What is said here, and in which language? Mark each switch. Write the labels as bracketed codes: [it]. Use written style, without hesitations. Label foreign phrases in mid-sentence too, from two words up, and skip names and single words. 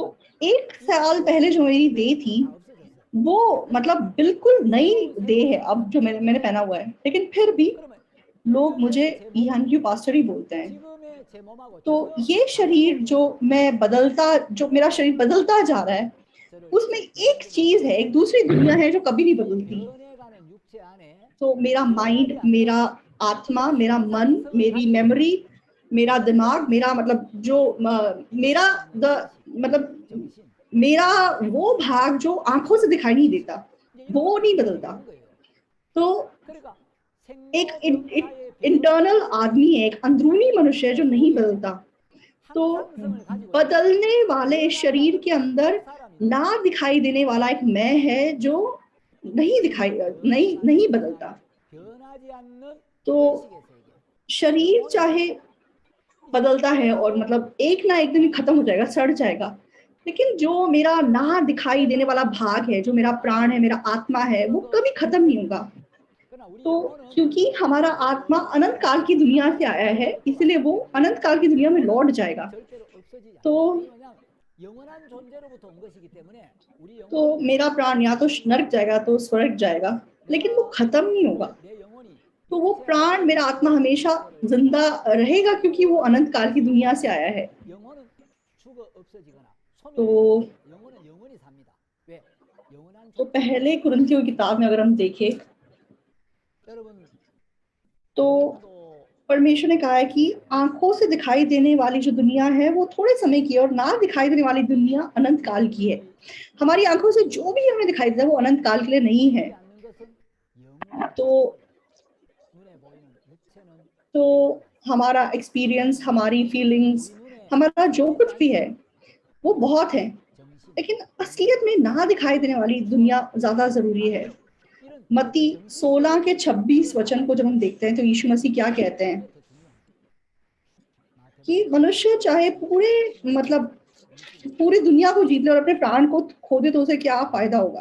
[hi] तो एक साल पहले जो मेरी देह थी [ko] 다 없어졌어요. [hi] वो मतलब बिल्कुल नई देह है अब जो मैंने पहना हुआ है, लेकिन फिर भी [ko] 그러면 [hi] लोग [ko] 1년 [hi] मुझे [ko] 전의 제 몸, [hi] ईहान क्यू पास्टर ही बोलते हैं। [ko] 지금의 제 몸하고 [hi] तो [ko] 전혀 [hi] ये शरीर जो मैं बदलता, जो मेरा शरीर बदलता जा रहा है, [ko] 저를 [hi] उसमें एक चीज है, एक दूसरी दुनिया है जो कभी नहीं बदलती। [ko] 변해가는 육체 안에 [hi] तो मेरा माइंड, [ko] 변하지 않는 [hi] मेरा आत्मा, मेरा मन, [ko] 항상성을 [hi] मेरी [ko] 가지고 [hi] मेमोरी, मेरा दिमाग, [ko] 영원한 [hi] मेरा मतलब जो मेरा मतलब [ko] 정신 [hi] मेरा वो भाग जो आंखों से दिखाई नहीं देता [ko] 이제 이런 [hi] वो नहीं [ko] 것들이 [hi] बदलता। [ko] 있는 거예요. [hi] तो [ko] 그러니까 [hi] एक [ko] 생로병사의 [hi] इंटरनल [ko] 변화를 [hi] आदमी है, एक अंदरूनी मनुष्य है जो नहीं बदलता। तो [ko] 항상성을 가지고 있는 [hi] बदलने वाले [ko] 변하지 [hi] शरीर [ko] 않는 [hi] के अंदर [ko] 한 사람이 [hi] ना दिखाई देने वाला एक मैं है जो नहीं दिखाई नहीं नहीं बदलता। [ko] 변하지 않는 [hi] तो [ko] 의식의 세계. [hi] शरीर चाहे बदलता है और मतलब एक ना एक दिन खत्म हो जाएगा, सड़ जाएगा, लेकिन जो मेरा ना दिखाई देने वाला भाग है, जो मेरा प्राण है, मेरा आत्मा है, वो कभी खत्म नहीं होगा। [ko] 그러나 우리 [hi] तो [ko] 영혼은 [hi] क्योंकि हमारा आत्मा अनंत काल की दुनिया से आया है, इसलिए वो अनंत काल की दुनिया में लौट जाएगा। [ko] 절대로 없어지지 [hi] तो [ko] 않는다. 왜냐하면 영원한 존재로부터 온 것이기 때문에 우리 [hi] तो [ko] 영혼은 [hi] मेरा प्राण या तो नरक जाएगा तो स्वर्ग जाएगा, लेकिन वो [ko] 내가 [hi] खत्म नहीं होगा। [ko] 내 영혼이 [hi] तो वो प्राण, मेरा आत्मा हमेशा जिंदा रहेगा क्योंकि वो अनंत काल की दुनिया से आया है। [ko] 영혼은 죽어 없어지거나 [hi] तो [ko] 소멸되지 영혼은 영원히 삽니다. 왜? 영원한 [hi] तो [ko] 존재. [hi] पहले कुरिन्थियों की किताब में अगर हम देखें [ko] 여러분 [hi] तो [ko] 영혼도 [hi] परमेश्वर ने कहा है कि आंखों से दिखाई देने वाली जो दुनिया है वो थोड़े समय की है और ना दिखाई देने वाली दुनिया अनंत काल की है। हमारी आंखों से जो भी हमें दिखाई देता है वो अनंत काल के लिए नहीं है। [ko] 보이지 않는 것은 영원히 [hi] तो [ko] 눈에 보이는 [hi] तो हमारा एक्सपीरियंस, हमारी फीलिंग्स, हमारा जो कुछ भी है वो बहुत है, लेकिन असलियत में ना दिखाई देने वाली दुनिया ज्यादा जरूरी है। मत्ती 16 के 26 वचन को जब हम देखते हैं तो यीशु मसीह क्या कहते हैं कि मनुष्य चाहे पूरे मतलब पूरी दुनिया को जीत ले और अपने प्राण को खो दे तो उसे क्या फायदा होगा।